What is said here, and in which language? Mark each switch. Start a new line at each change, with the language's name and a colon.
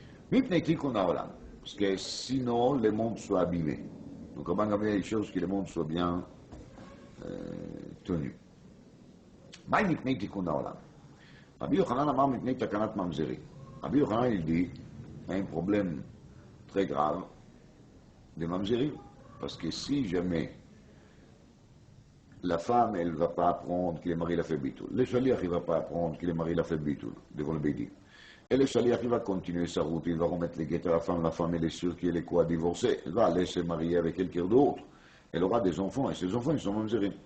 Hebrew: Mipnei Tikkun Haolam,
French: parce que sinon le monde soit abîmé. Donc à Bangamliel, il cherche que le monde soit bien tenu.
Hebrew: מה היא מפני תיקון העולם? רבי יוחנן אמר מפני תקנת ממזרים.
French: רבי יוחנן il dit, il y a un problème très grave de mamzerim, parce que si jamais la femme, elle ne va pas apprendre que le mari l'a fait bitoul, le shaliach, il ne va pas apprendre que le mari l'a fait bitoul devant le bédin, et le shaliach, il va continuer sa route, il va remettre les guettes à la femme, elle est sûre qu'elle est quoi, divorcée, elle va aller se marier avec quelqu'un d'autre, elle aura des enfants, et ces enfants, ils sont mamzerim.